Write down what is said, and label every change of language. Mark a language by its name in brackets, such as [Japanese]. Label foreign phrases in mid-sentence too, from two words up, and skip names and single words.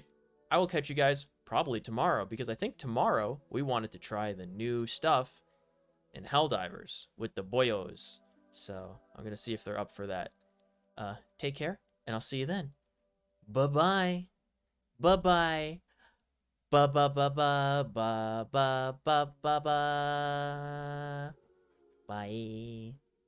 [English] I will catch you guys probably tomorrow, because I think tomorrow we wanted to try the new stuff in Helldivers with the boyos. So I'm going to see if they're up for that. Take care, and I'll see you then. Bye-bye. Bye-bye. Ba-ba-ba-ba-ba-ba-ba-ba-ba. Bye.